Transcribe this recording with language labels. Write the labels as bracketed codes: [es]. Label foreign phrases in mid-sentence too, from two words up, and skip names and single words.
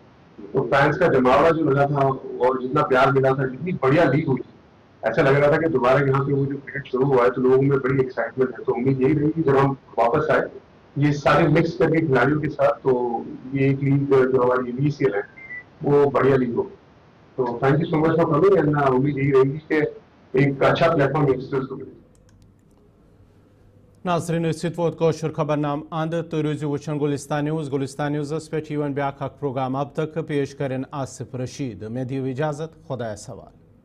[hi] तो फैंस का जमावड़ा जो लगा था और जितना प्यार मिला था, जितनी बढ़िया लीग हुई, ऐसा लग रहा था कि दोबारा यहाँ पे वो जो क्रिकेट शुरू हुआ है तो लोगों में बड़ी एक्साइटमेंट है। तो उम्मीद यही रही कि जब हम वापस आए ये सारे मिक्स करके खिलाड़ियों के साथ, तो ये एक लीग जो हमारी BCL है वो बढ़िया लीग हो। तो [en] thank you so much for coming [hi] एंड उम्मीद यही रहेगी कि एक अच्छा प्लेटफॉर्म यंगस्टर्स को मिले। [ks] नाज़रीन इस वक्त कोशर खबरनाम अंद तो रोज़ वुचन गुलिस्तान न्यूज़ पे ब्याख प्रोग्राम अब तक पेश करें आसिफ रशीद। मैं दियो इजाज़त, खुदा सवाल।